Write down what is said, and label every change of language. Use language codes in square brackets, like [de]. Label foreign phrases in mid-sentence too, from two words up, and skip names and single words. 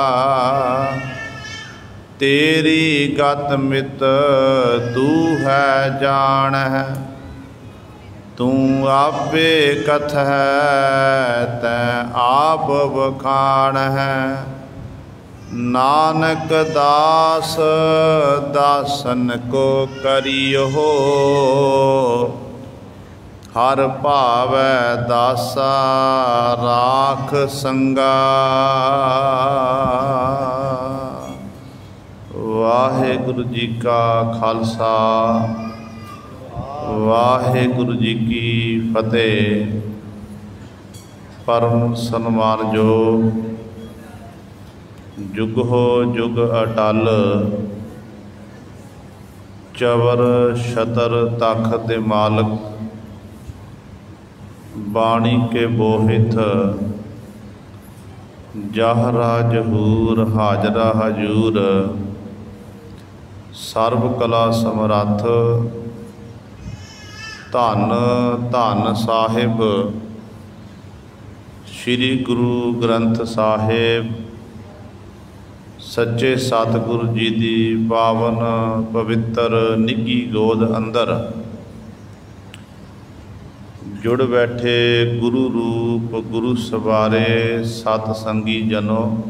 [pa] ਤੇਰੀ ਗਤਿ ਮਿਤਿ ਤੂ ਹੈ ਜਾਣਹਿ, ਤੂ ਆਪੇ ਕਥਹਿ ਤੈਂ ਆਪਿ ਵਖਾਣਹਿ। ਨਾਨਕ ਦਾਸ ਦਾਸਨ ਕੋ ਕਰੀਅਹੁ, ਹਰਿ ਭਾਵੈ ਦਾਸਾ ਰਾਖੁ ਸੰਗਾ। ਵਾਹਿਗੁਰੂ ਜੀ ਕਾ ਖ਼ਾਲਸਾ, ਵਾਹਿਗੁਰੂ ਜੀ ਕੀ ਫ਼ਤਿਹ। ਪਰਮ ਸਨਮਾਨਯੋਗ ਜੁਗ ਹੋ ਜੁਗ ਅਟੱਲ, ਚਵਰ ਛਤਰ ਤਖ਼ਤ ਦੇ ਮਾਲਕ। ਬਾਣੀ ਕੇ ਬੋਹਿਥ ਜ਼ਾਹਿਰਾ ਜ਼ਹੂਰ, ਹਾਜ਼ਰਾ ਹਜ਼ੂਰ। ਸਰਵ ਕਲਾ ਸਮਰੱਥ ਧੰਨ ਧੰਨ ਸਾਹਿਬ ਸ੍ਰੀ ਗੁਰੂ ਗ੍ਰੰਥ ਸਾਹਿਬ ਸੱਚੇ ਸਤਿਗੁਰੂ ਜੀ ਕੀ ਪਾਵਨ ਪਵਿੱਤਰ ਨਿੱਘੀ ਗੋਦ ਅੰਦਰ ਜੁੜ ਬੈਠੇ ਗੁਰੂ ਰੂਪ ਗੁਰੂ ਸਵਾਰੇ ਸਤਿ ਸੰਗੀ ਜਨੋ।